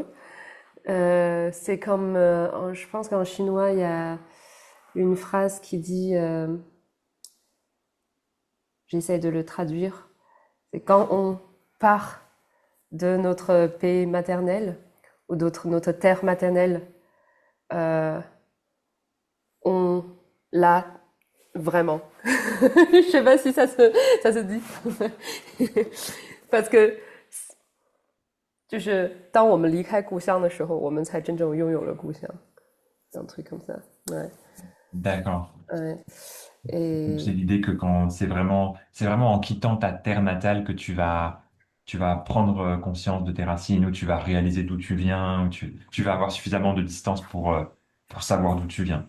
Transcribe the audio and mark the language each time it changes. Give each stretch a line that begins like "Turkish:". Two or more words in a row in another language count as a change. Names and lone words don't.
French: C'est comme, je pense qu'en chinois, il y a une phrase qui dit, j'essaie de le traduire, c'est quand on part de notre pays maternel ou d'autre notre terre maternelle, euh, on l'a vraiment. Je sais pas si ça se dit. Parce que
Chinese: 就是当我们离开故乡的时候，我们才真正拥有了故乡。
French: Un truc comme ça. Ouais. D'accord. Ouais. Donc, c'est Et l'idée que quand c'est vraiment en quittant ta terre natale que tu vas prendre conscience de tes racines, ou tu vas réaliser d'où tu viens, ou tu vas avoir suffisamment de distance pour savoir d'où tu viens.